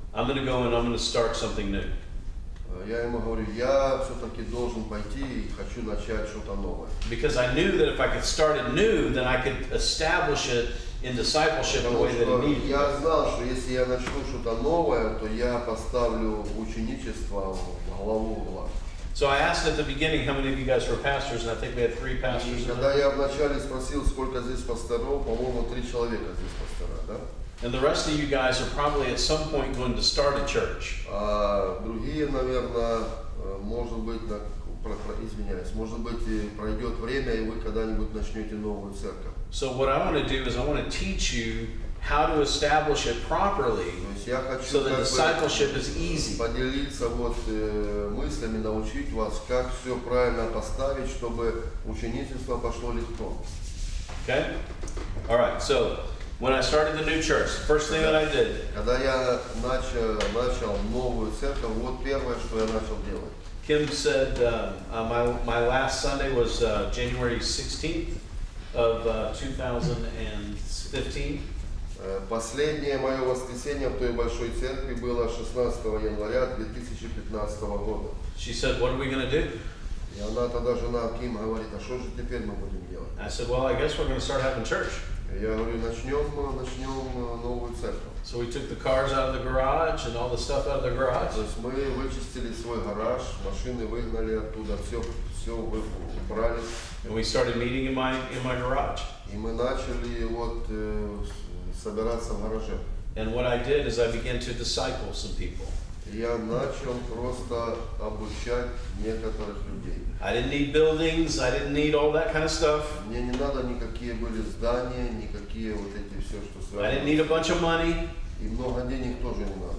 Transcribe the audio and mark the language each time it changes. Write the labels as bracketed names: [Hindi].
[English] I'm going to go and I'm going to start something new. [Russian] я ему говорю, я все-таки должен пойти и хочу начать что-то новое. [English] Because I knew that if I could start it new, then I could establish it in discipleship the [Russian] Потому [English] way that [Russian] что [English] it needed. [Russian] я знал, что если я начну что-то новое, то я поставлю ученичество в главу угла. [English] So I asked at the beginning how many of you guys were pastors, and I think we had 3 pastors. [Russian] И когда я вначале спросил, сколько здесь пасторов, по-моему, 3 человека здесь пастора, да? [English] And the rest of you guys are probably at some point going to start a church. [Russian] А другие, наверное, может быть, извиняюсь, может быть, пройдет время, и вы когда-нибудь начнете новую церковь. [English] So what I want to do is I want to teach you how to establish it properly [Russian] То есть я хочу [English] so that discipleship is easy. [Russian] поделиться мыслями, научить вас, как все правильно поставить, чтобы ученичество пошло легко. [English] Okay? All right, so when I started the new church, the first thing that I did, [Russian] Когда я начал новую церковь, вот первое, что я начал делать. [English] Kim said my last Sunday was January 16th of 2015. [Russian] Последнее мое воскресенье в той большой церкви было 16 января 2015 года. [English] She said, what are we going to do? [Russian] И она тогда, жена Ким, говорит, а что же теперь мы будем делать? [English] I said, well, I guess we're going to start having church. [Russian] Я говорю, начнем новую церковь. [English] So we took the cars out of the garage and all the stuff out of the garage. [Russian] То есть мы вычистили свой гараж, машины выгнали оттуда, все убрали. [English] And we started meeting in my garage. [Russian] И мы начали собираться в гараже. [English] And what I did is I began to disciple some people. [Russian] Я начал просто обучать некоторых людей. [English] I didn't need buildings, I didn't need all that kind of stuff. [Russian] Мне не надо никакие были здания, никакие вот эти все, что [English] I didn't [Russian] связано. [English] need a bunch of money. [Russian] И много денег тоже не надо.